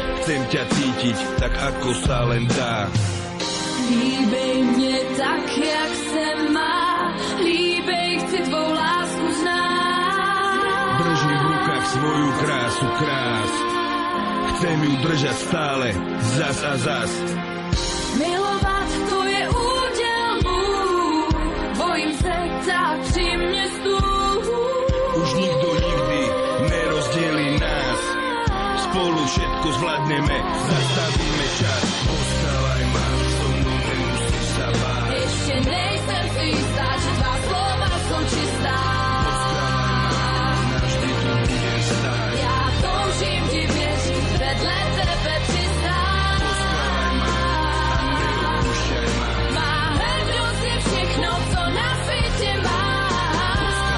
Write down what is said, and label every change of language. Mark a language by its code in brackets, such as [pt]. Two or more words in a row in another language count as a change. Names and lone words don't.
[sk] Chcem ťa cítiť, tak ako sa len dá. [cs] Líbej mne tak, jak se má, líbej, chci tvou lásku znát. [sk] Držím v rukách svoju krásu, krás. Chcem ju držať stále, zas a zas. [cs] Milovat to je úděl můj, bojím se, tak při mne stůj. [sk] Už nikto nikdy nerozdielí nás. Spolu všetko zvládneme, zastavíme čas. Ostávaj ma, so mnou nemusíš sa báť. [cs] Ještě nejsem si jistá, že tvá slova jsou čistá. [sk] Navždy tu budem stáť. [cs] Já toužím ti věřit, vedle tebe přistát. [sk] Neopúšťaj ma. [cs] Má hrdosť je všechno, co na světě mám.